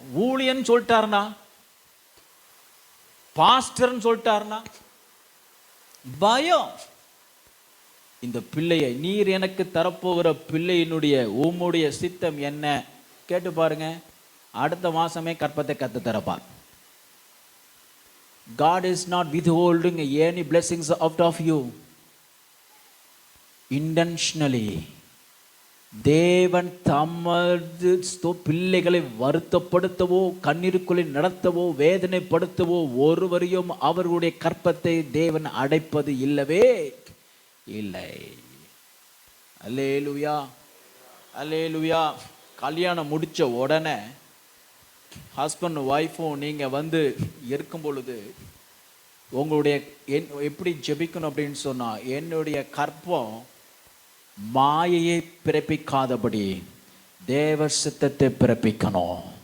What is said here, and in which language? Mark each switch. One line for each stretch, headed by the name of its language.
Tamil: ஊழியன்னு சொல்லிட்டாருனா, பாஸ்டர்ன்னு சொல்லிட்டாருனா பயம். இந்த பிள்ளையை, நீர் எனக்கு தரப்போகிற பிள்ளையினுடைய உம்முடைய சித்தம் என்ன கேட்டு பாருங்க, அடுத்த மாசமே கற்பத்தை கத்து தரப்பார்.
English: God is not withholding any blessings out of you intentionally.
Tamil: தேவன் தமது பிள்ளைகளை வருத்தப்படுத்தவோ, கண்ணீருக்குள்ளே நடத்தவோ, வேதனைப்படுத்தவோ ஒருவரையும் அவர்களுடைய கற்பத்தை தேவன் அடைப்பது இல்லவே இல்லை. அல்லேலூயா, அல்லேலூயா. கல்யாணம் முடிச்ச உடனே ஹஸ்பண்ட் ஒய்ஃபும் நீங்க இருக்கும் பொழுது உங்களுடைய எப்படி ஜெபிக்கணும் அப்படின்னு சொன்னா, என்னுடைய கற்பம் மாயையை பிறப்பிக்காதபடி தேவ சித்தத்தை பிறப்பிக்கணும்.